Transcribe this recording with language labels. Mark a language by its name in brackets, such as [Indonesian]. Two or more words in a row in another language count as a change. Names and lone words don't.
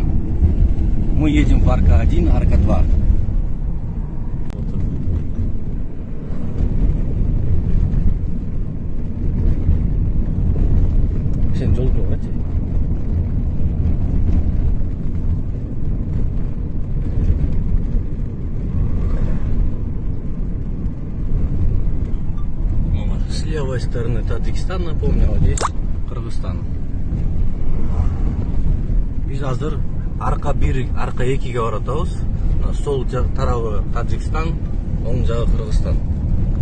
[Russian] Мы едем в арка 1, арка 2. [Kyrgyz] Сен жол көрөт. [Russian] С левой стороны Таджикистан, напомню, а здесь Кыргызстан. [Kyrgyz] Биз азыр арка 1, арка 2ге баратабыз. Сол тарабы Таджикистан, оң жагы Кыргызстан.